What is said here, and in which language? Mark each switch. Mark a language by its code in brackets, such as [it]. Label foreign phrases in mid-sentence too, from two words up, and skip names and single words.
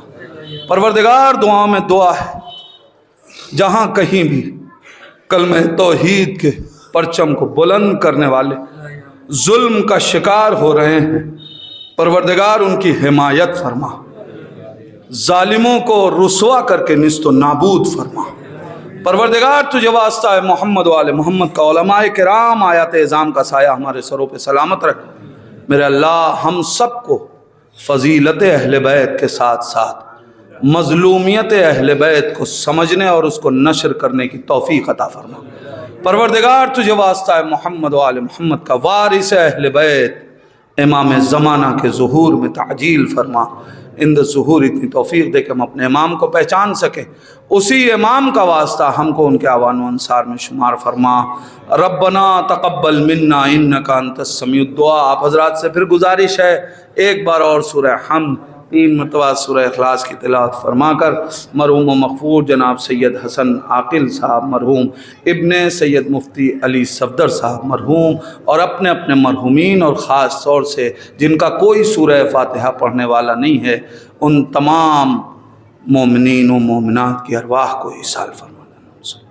[ur] پروردگار دعاؤں میں دعا ہے جہاں کہیں بھی کلمہ توحید کے پرچم کو بلند کرنے والے ظلم کا شکار ہو رہے ہیں، پروردگار ان کی حمایت فرما، ظالموں کو رسوا کر کے نیست و نابود فرما. پروردگار تجھے واسطہ ہے محمد و آل محمد کا علماء کرام آیات اعظام کا سایہ ہمارے سروں پہ سلامت رکھ. میرے اللہ ہم سب کو فضیلت اہل بیت کے ساتھ ساتھ مظلومیت اہل بیت کو سمجھنے اور اس کو نشر کرنے کی توفیق عطا فرما. پروردگار تجھے واسطہ ہے محمد و آل محمد کا وارث اہل بیت امام زمانہ کے ظہور میں تعجیل فرما. اند ظہور اتنی توفیق دے کہ ہم اپنے امام کو پہچان سکیں. اسی امام کا واسطہ ہم کو ان کے آوان و انصار میں شمار فرما. [ar] ربنا تقبل منا انکا انت السمیع الدعا. [ur] آپ حضرات سے پھر گزارش ہے ایک بار اور سورہ حمد 3 مرتبہ سورہ اخلاص کی تلاوت فرما کر مرحوم و مغفور جناب سید حسن عاقل صاحب مرحوم، ابن سید مفتی علی صفدر صاحب مرحوم، اور اپنے اپنے مرحومین اور خاص طور سے جن کا کوئی سورہ فاتحہ پڑھنے والا نہیں ہے ان تمام مومنین و مومنات کی ارواح کو ایصال فرما.